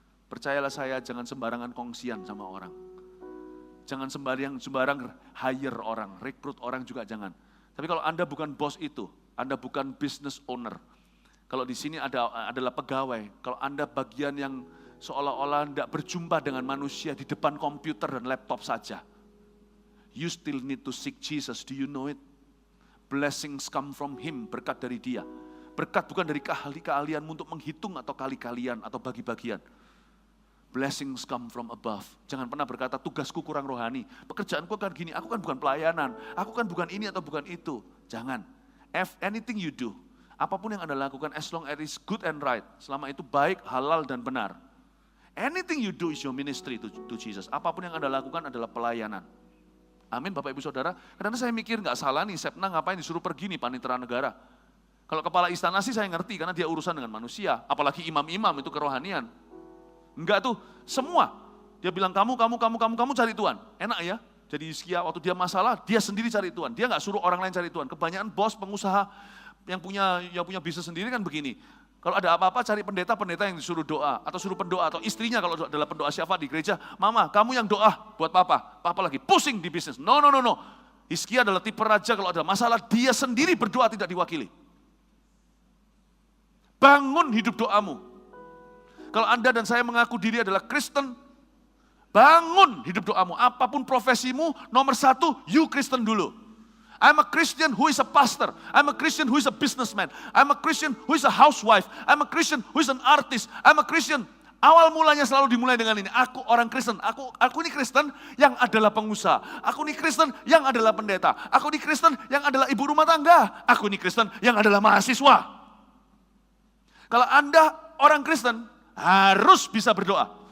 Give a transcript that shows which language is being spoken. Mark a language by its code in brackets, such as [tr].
[id] Percayalah saya, jangan sembarangan kongsian sama orang. Jangan sembarang hire orang, rekrut orang juga jangan. Tapi kalau Anda bukan bos itu, Anda bukan business owner. Kalau di sini adalah pegawai, kalau Anda bagian yang seolah-olah tidak berjumpa dengan manusia di depan komputer dan laptop saja. [en] You still need to seek Jesus, do you know it? Blessings come from Him, [id] berkat dari Dia. Berkat bukan dari keahlianmu untuk menghitung atau kali-kalian atau bagi-bagian. [en] Blessings come from above. [id] Jangan pernah berkata, tugasku kurang rohani. Pekerjaanku kan gini, aku kan bukan pelayanan. Aku kan bukan ini atau bukan itu. Jangan. [en] Anything you do, [id] apapun yang Anda lakukan, [en] as long as it is good and right. [id] Selama itu baik, halal, dan benar. [en] Anything you do is your ministry to Jesus. [id] Apapun yang Anda lakukan adalah pelayanan. Amin Bapak Ibu Saudara. Karena saya mikir nggak salah nih, Shebna ngapain disuruh pergi nih panitera negara. Kalau kepala istana sih saya ngerti karena dia urusan dengan manusia. Apalagi imam-imam itu kerohanian. Enggak tuh, semua. Dia bilang kamu cari Tuhan. Enak ya. Jadi Hizkia waktu dia masalah, dia sendiri cari Tuhan. Dia nggak suruh orang lain cari Tuhan. Kebanyakan bos, pengusaha yang punya bisnis sendiri kan begini. Kalau ada apa-apa cari pendeta yang disuruh doa. Atau suruh pendoa. Atau istrinya kalau adalah pendoa syafaat di gereja. Mama, kamu yang doa buat papa. Papa lagi pusing di bisnis. [en] No. [id] Hizkia adalah tipe raja kalau ada masalah, dia sendiri berdoa tidak diwakili. Bangun hidup doamu. Kalau Anda dan saya mengaku diri adalah Kristen, bangun hidup doamu. Apapun profesimu, nomor satu, you Kristen dulu. [en] I'm a Christian who is a pastor. I'm a Christian who is a businessman. I'm a Christian who is a housewife. I'm a Christian who is an artist. I'm a Christian. [id] Awal mulanya selalu dimulai dengan ini. Aku orang Kristen. Aku ini Kristen yang adalah pengusaha. Aku ini Kristen yang adalah pendeta. Aku ini Kristen yang adalah ibu rumah tangga. Aku ini Kristen yang adalah mahasiswa. Kalau Anda orang Kristen, harus bisa berdoa.